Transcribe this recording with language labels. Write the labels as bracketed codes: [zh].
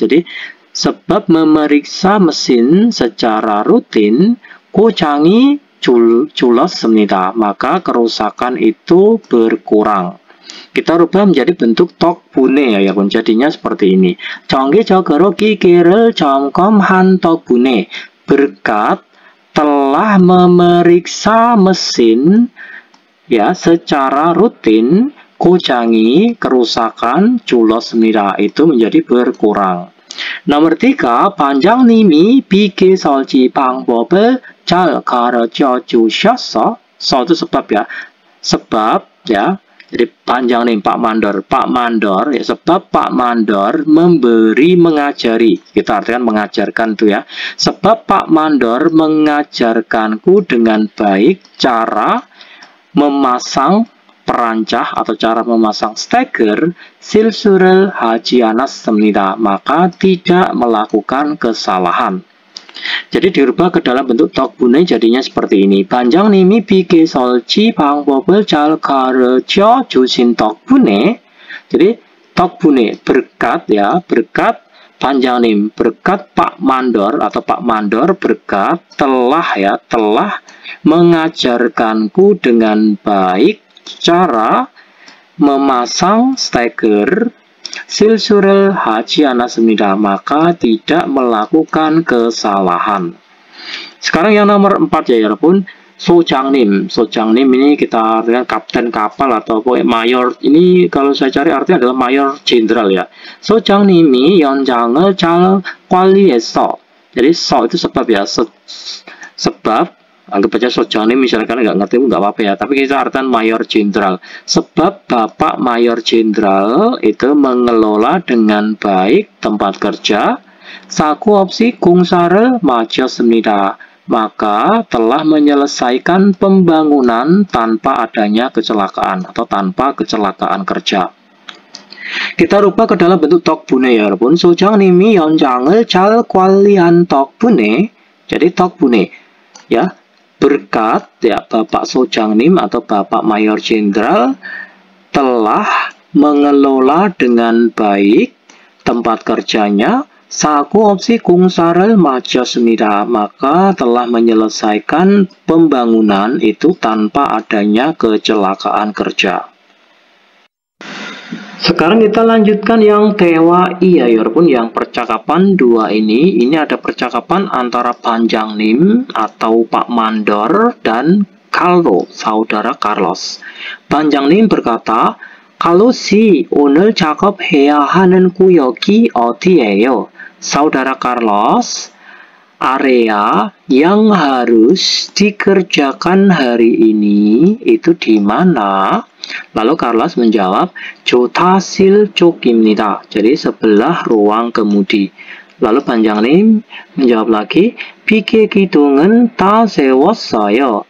[id] jadi sebab memeriksa mesin secara rutin, [ko] 고장이 줄었습니다. [id] maka kerusakan itu berkurang. Kita rubah menjadi bentuk 덕분에 ya, jadinya seperti ini. [ko] 정기적으로 기계를 점검한 덕분에. [id] berkat telah memeriksa mesin ya secara rutin, 고장이 kerusakan, 줄었습니다. itu menjadi berkurang. nomor 3, [ko] 반장님이 비계 설치 방법을 잘 가르쳐 주셔서. [id] so itu sebab ya, sebab ya. jadi panjang nih Pak Mandor ya, sebab Pak Mandor mengajari. Kita artikan mengajarkan tuh ya. sebab Pak Mandor mengajarkanku dengan baik cara memasang perancah atau cara memasang steker. [ko] 실수를 하지 않았습니다. [id] maka tidak melakukan kesalahan. jadi dirubah ke dalam bentuk 덕분에, jadinya seperti ini. [ko] 반장님이 비계 설치 방법을 잘 가르쳐 주신 덕분에. [id] jadi 덕분에 berkat ya, berkat 반장님, berkat Pak Mandor atau Pak Mandor, berkat telah ya, telah mengajarkanku dengan baik cara memasang steker. [ko] 실수를 하지 않았습니다. [id] maka tidak melakukan kesalahan. Sekarang yang nomor 4 ya, 여러분. [ko] 소장님. [id] 소장님 ini kita artikan kapten kapal atau mayor. Ini kalau saya cari artinya adalah mayor jenderal ya. [ko] 소장님이 연장을 잘 관리했어. [id] jadi so itu sebab ya, sebab anggap aja sojangan misalkan nggak ngerti nggak apa-apa ya, tapi kita artikan mayor jenderal. sebab Bapak Mayor Jenderal itu mengelola dengan baik tempat kerja. [ko] 사고 없이 공사를 마쳤습니다. [id] maka telah menyelesaikan pembangunan tanpa adanya kecelakaan atau tanpa kecelakaan kerja. kita rubah ke dalam bentuk 덕분에 ya, 여러분. [ko] 소장님이 연장을 잘 관리한 덕분에. [id] jadi 덕분에 ya, berkat ya, Bapak Sojangnim atau Bapak Mayor Jenderal telah mengelola dengan baik tempat kerjanya. [ko] 사고 없이 공사를 마쳤습니다. [id] maka telah menyelesaikan pembangunan itu tanpa adanya kecelakaan kerja. Sekarang kita lanjutkan yang tewa iya ya, 여러분. yang percakapan 2 ini ada percakapan antara 반장님 atau Pak Mandor dan Carlo, saudara Carlos. [ko] 반장님 berkata, Carlo 씨, 오늘 작업해야 하는 구역이 어디예요? [id] saudara Carlos, area yang harus dikerjakan hari ini itu di mana? Lalu Carlos menjawab, [ko] 조타실 쪽입니다. [id] jadi sebelah ruang kemudi. Lalu 반장님 menjawab lagi, [ko] 비계 기둥은 다 세웠어요.